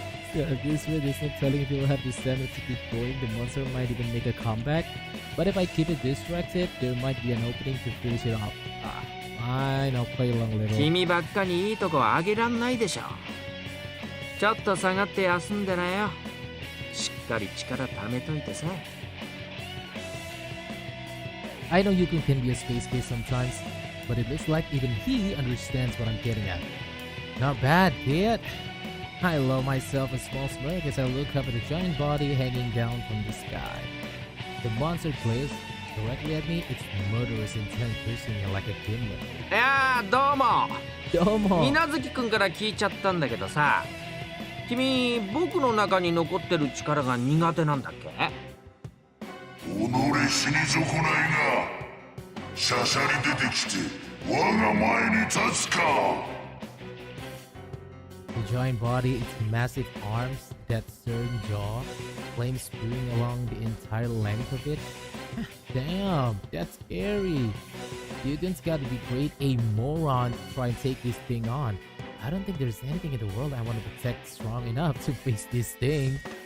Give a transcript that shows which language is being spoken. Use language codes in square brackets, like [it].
[en] Yeah, this way there's no telling if you'll have the stamina to keep going. The monster might even make a comeback. But if I keep it distracted, there might be an opening to finish it off. Fine, I'll play along a little. [ja] 君ばっかにいいとこあげらんないでしょ。ちょっと下がって休んでなよ。しっかり力貯めといてさ。 [en] I know Yukun can be a space case sometimes, but it looks like even he understands what I'm getting at. Not bad, kid. I love myself a small smirk as I look up at the giant body hanging down from the sky. The monster glares directly at me, its murderous intent piercing me like a gimlet. [ja] いやー、どうも。どうも。みなずきくんから聞いちゃったんだけどさ、君、僕の中に残ってる力が苦手なんだっけ？己死に損ないが、しゃしゃり出てきて我が前に立つか。 [en] The giant body, its massive arms, that stern jaw, flames spewing along the entire length of it. Damn, that's scary. Yugen's gotta be great a moron to try and take this thing on. I don't think there's anything in the world I want to protect strong enough to face this thing.